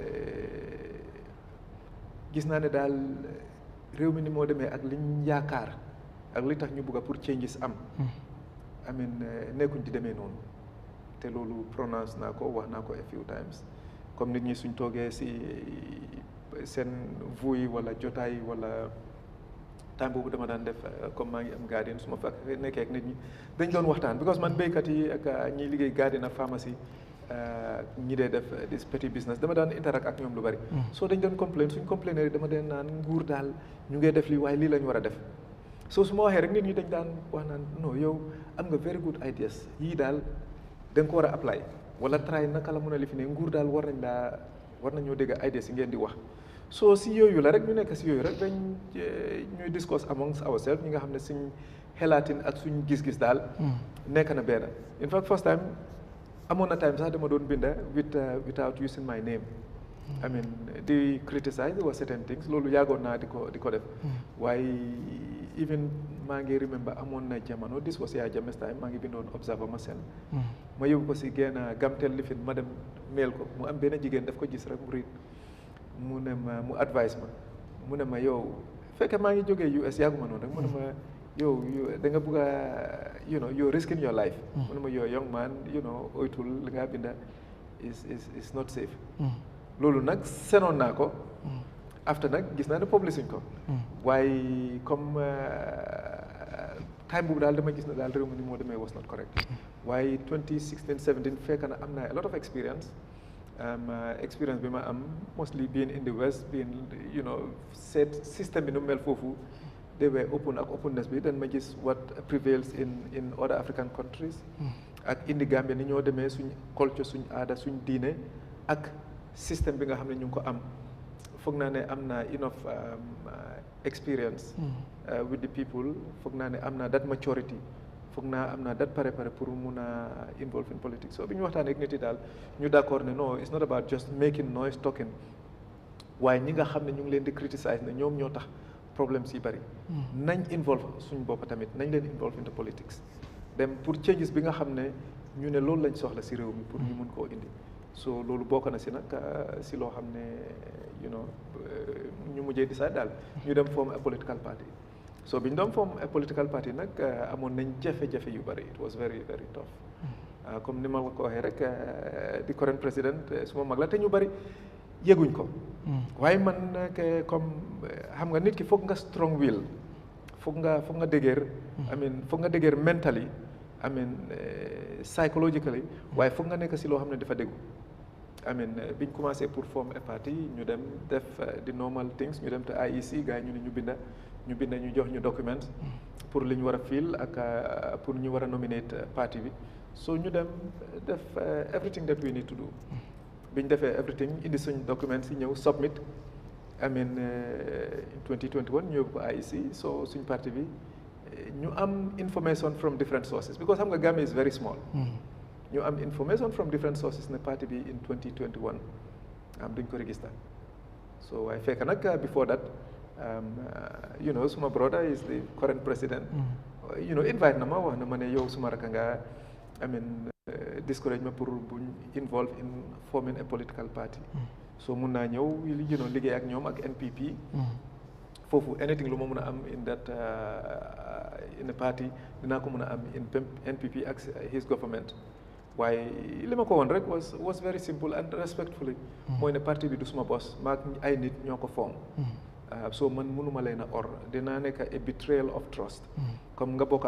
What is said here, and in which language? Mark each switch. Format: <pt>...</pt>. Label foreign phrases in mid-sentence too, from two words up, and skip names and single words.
<wo>gis naa ne daal réew mi ni moo demee ak liñ yaakaar ak li tax ñu bëgg pour changes am</wo> <en>I mean</en> <wo>nekkuñ di demee noonu te loolu pronounce naa ko wax naa ko</wo> <en>a few times</en> <wo>comme nit ñi suñ toogee si seen vuy wala jotaay wala time boobu dama daan def comme maa ngi am garden su ma fa nekkee ak nit ñi dañ doon waxtaan because man béykat yi ak ñiy liggéey garden ak pharmacie ñi dee def</wo> <en>this petty business</en> <wo>dama daan interact ak ñoom lu bari soo dañ doon complain suñ complainer dama deen naan nguur daal ñu ngee def lii waaye lii lañ war a def soo su ma waxee rek nit ñi dañ daan wax naan non yow am nga</wo> <en>very good ideas</en> <wo>yii daal da nga ko war a apply wala try naka la mën a lifi ne nguur daal war nañoo dégg ideas yi ngeen di wax so si yooyu la rek ñu nekk si yooyu rek dañ ñuy discuss</wo> <en>amongst ourselves</en> <wo>ñi nga xam ne suñ xelaatin ak suñ gis-gis daal nekk na benn</wo> <en>in fact first time</en> <wo>amoon na time sax dama doon binda</wo> <en>without using my name I mean</en> <wo>di criticize</wo> <en>or certain things</en> <wo>loolu yàggoon naa di ko def waaye even maa ngi remember amoon na jamono</wo> <en>this was Yahya Jammeh time</en> <wo>maa ngi bindoon observer ma seen ma yóbbu ko si genn gamtel lifin ma dem mail ko mu am benn jigéen daf ko gis rek mu riit mu ne ma mu advice ma mu ne ma yow fekke maa ngi jógee US yàgguma noonu rek mu ne ma yow da nga bëgg a</wo> <en>you're risking your life</en> <wo>mu ne ma yow</wo> <en>young man</en> <wo>oytul li nga binda</wo> <en>is not safe</en> <wo>loolu nag senoon naa ko after nag gis naa ne publishing ko waaye comme time boobu daal dama gis na daal réew mi ni moo demee</wo> <en>was not correct</en> <wo>waaye 2016 17 fekk na am naa</wo> <en>a lot of experience experience</en> <wo>bi ma am</wo> <en>mostly being in the West being</en> <wo>set système bi nu mel foofu</wo> <en>they were open</en> <wo>ak openness bi dan ma gis</wo> <en>what prevails in other African countries</en> <wo>ak indi Gambia ni ñoo demee suñ culture suñ aada suñ diine ak système bi nga xam ne ñu ngi ko am foog naa ne am naa enough</wo> <en>experience with the people</en> <wo>foog naa ne am naa</wo> <en>that maturity</en> <wo>foog naa am naa that pare pour mun a</wo> <en>involve in politics</en> <wo>so bi ñu waxtaanee ak nit yi daal ñu d'accord ne</wo> <en>no it's not about just making noise talking</en> <wo>waaye ñi nga xam ne ñu ngi leen di criticize ne ñoom ñoo tax problème si bari nañ involve suñ bopp tamit nañ leen</wo> <en>involve into politics</en> <wo>dem pour changes bi nga xam ne ñu ne loolu lañ soxla si réew mi pour ñu mun koo indi so loolu bokk na si nag si loo xam ne ñu mujjee decide daal ñu dem</wo> <en>form a political party</en> <wo>so bi ñu doon</wo> <en>form a political party</en> <wo>nag amoon nañ jafe-jafe yu bari</wo> <en>it was very very tough</en> <wo>comme ni ma ko waxee rek di current président suma mag la te ñu bari yëguñ ko waaye man nag comme xam nga nit ki foog nga</wo> <en>strong will</en> <wo>foog nga dëgër foog nga dëgër</wo> <en>mentally psychologically</en> <wo>waaye foog nga nekk si loo xam ne dafa déggu</wo> <en>I mean</en> <wo>biñ commencé pour former parti ñu dem def</wo> <en>the normal things</en> <wo>ñu dem te IEC gars yi ñu ne ñu binda ñu jox ñu document pour li ñu war a fill ak pour ñu war a nominate parti bi so ñu dem def</wo> <en>everything that we need to do</en> <wo>biñ defee everything indi suñ documents yi ñëw</wo> <en>submit I mean in 2021</en> <wo>ñu yóbbu ko IEC so suñ parti bi ñu am</wo> <en>information from different sources because</en> <wo>xam nga</wo> <en>Gambia is very small</en> <wo>ñu am</wo> <en>information from different sources</en> <wo>ne parti bi</wo> <en>in 2021</en> <wo>duñ ko register so waaye fekk nag</wo> <en>before that you know</en> <wo>suma brother</wo> <en>is the current president you know</en> <wo>invite na ma wax na ma ne yow suma raka nga</wo> <en>I mean discourage</en> <wo>ma pour buñ</wo> <en>involve in forming a political party</en> <wo>so mun naa ñëw</wo> <en>you know</en> <wo>liggéey ak ñoom ak NPP foofu anything lu ma mun a am</wo> <en>in that in a party</en> <wo>dinaa ko mun a am</wo> <en>in NPP</en> <wo>ak</wo> <en>his government</en> <wo>waaye li ma ko woon rek</wo> <en>was very simple and respectfully</en> <wo>mooy ne parti bi du suma boss maak ay nit ñoo ko form so man mënuma leen a or dinaa nekk</wo> <en>a betrayal of trust</en> <wo>comme nga bokk</wo>